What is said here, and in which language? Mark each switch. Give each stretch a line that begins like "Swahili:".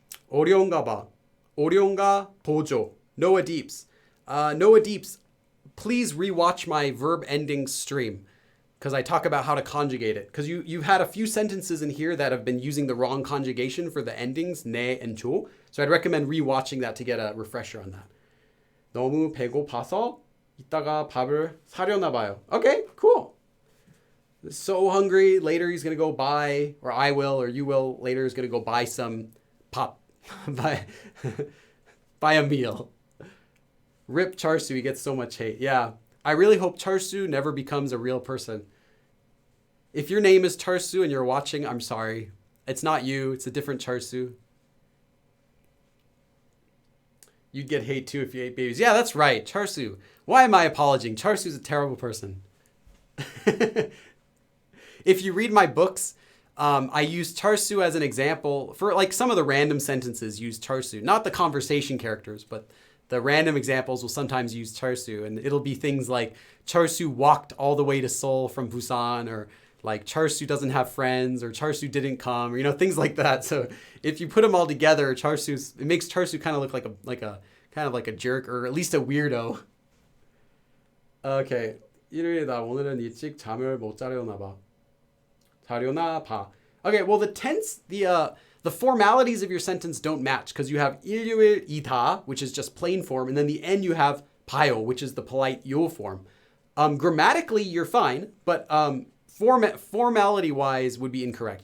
Korean: 어려운가 봐. 어려운가 보죠. Noah Deeps.
English: Noah Deeps, please rewatch my verb ending stream because I talk about how to conjugate it. Because you've had a few sentences in here that have been using the wrong conjugation for the endings, 네 and 조. So I'd recommend rewatching that to get a refresher on that.
Korean: 너무 배고파서 이따가 밥을 사려나 봐요.
English: Okay, cool. So hungry. Later he's going to go buy, or I will, or you will, later is going to go buy some pop. buy a meal. Rip Charsu, he gets so much hate. Yeah, I really hope Charsu never becomes a real person. If your name is Charsu and you're watching, I'm sorry. It's not you. It's a different Charsu. You'd get hate too if you ate babies. Yeah, that's right. Charsu. Why am I apologizing? Charsu's a terrible person. If you read my books, I use 철수 as an example for like some of the random sentences use 철수, not the conversation characters, but the random examples will sometimes use 철수, and it'll be things like 철수 walked all the way to Seoul from Busan, or like 철수 doesn't have friends, or 철수 didn't come, or things like that. So if you put them all together, it makes 철수 kind of look like a jerk, or at least a weirdo.
Korean: Okay. 일요일이다. 오늘은 일찍 잠을 못 자려나 봐. 자려나 봐.
English: Okay, well the tense, the formalities of your sentence don't match because you have 일요일이다, which is just plain form, and then the end you have 봐요, which is the polite 요 form. Grammatically, you're fine, but formality-wise would be incorrect.